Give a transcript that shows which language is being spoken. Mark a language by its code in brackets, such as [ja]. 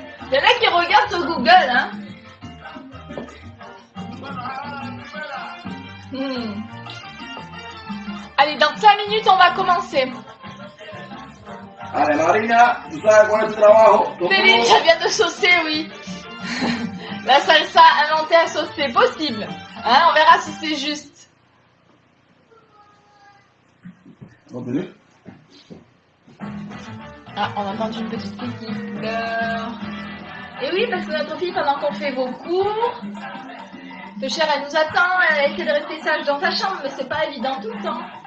[fr] Il y en a qui regardent sur Google, hein. Allez, dans 5 minutes, on va commencer. [es] Allez, Marina, tu sabes cuál es tu trabajo. [fr] Céline, ça vient de saucer, oui. La salsa inventée à saucer, possible. Hein, on verra si c'est juste. Continue. Ah, on a entendu une petite fille qui pleure. Et oui, parce que notre fille, pendant qu'on fait vos cours, le cher, elle nous attend, elle essaie de rester sage dans sa chambre, mais c'est pas évident tout le temps.